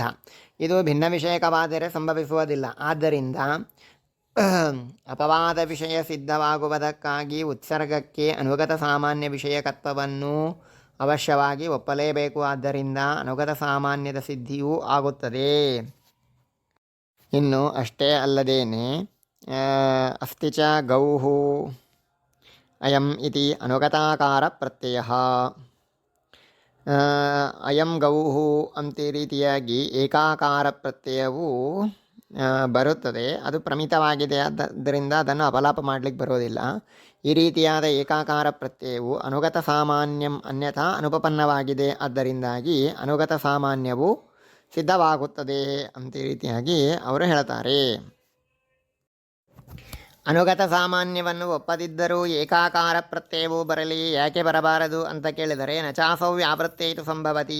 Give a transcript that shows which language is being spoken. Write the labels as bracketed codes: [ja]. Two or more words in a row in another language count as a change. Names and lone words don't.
[kn] ಇದು ಭಿನ್ನ ವಿಷಯಕವಾದರೆ ಸಂಭವಿಸುವುದಿಲ್ಲ. ಆದ್ದರಿಂದ ಅಪವಾದ ವಿಷಯ ಸಿದ್ಧವಾಗುವುದಕ್ಕಾಗಿ ಉತ್ಸರ್ಗಕ್ಕೆ ಅನುಗತ ಸಾಮಾನ್ಯ ವಿಷಯಕತ್ವವನ್ನು ಅವಶ್ಯವಾಗಿ ಒಪ್ಪಲೇಬೇಕು. ಆದ್ದರಿಂದ ಅನುಗತ ಸಾಮಾನ್ಯದ ಸಿದ್ಧಿಯೂ ಆಗುತ್ತದೆ. ಇನ್ನು ಅಷ್ಟೇ ಅಲ್ಲದೇನೆ [sa] ಅಸ್ತಿ ಚ ಗೌಃ ಅಯಂ ಇತಿ ಅನುಗತಾಕಾರ ಪ್ರತ್ಯಯ. ಅಯಂ ಗೌಃ [kn] ಅಂತ ರೀತಿಯಾಗಿ ಏಕಾಕಾರ ಪ್ರತ್ಯಯವು ಬರುತ್ತದೆ. ಅದು ಪ್ರಮಿತವಾಗಿದೆ, ಆದ್ದರಿಂದ ಅದನ್ನು ಅಪಲಾಪ ಮಾಡಲಿಕ್ಕೆ ಬರೋದಿಲ್ಲ. ಈ ರೀತಿಯಾದ ಏಕಾಕಾರ ಪ್ರತ್ಯಯವು [sa] ಅನುಗತ ಸಾಮಾನ್ಯಂ ಅನ್ಯಥಾ [kn] ಅನುಪಪನ್ನವಾಗಿದೆ, ಆದ್ದರಿಂದಾಗಿ ಅನುಗತ ಸಾಮಾನ್ಯವು ಸಿದ್ಧವಾಗುತ್ತದೆ ಅಂತ ರೀತಿಯಾಗಿ ಅವರು ಹೇಳ್ತಾರೆ. ಅನುಗತ ಸಾಮಾನ್ಯವನ್ನು ಒಪ್ಪದಿದ್ದರೂ ಏಕಾಕಾರ ಪ್ರತ್ಯಯವೂ ಬರಲಿ, ಯಾಕೆ ಬರಬಾರದು ಅಂತ ಕೇಳಿದರೆ [sa] ನಚಾಸೌ ವ್ಯಾವೃತ್ತೇತು ಸಂಭವತಿ.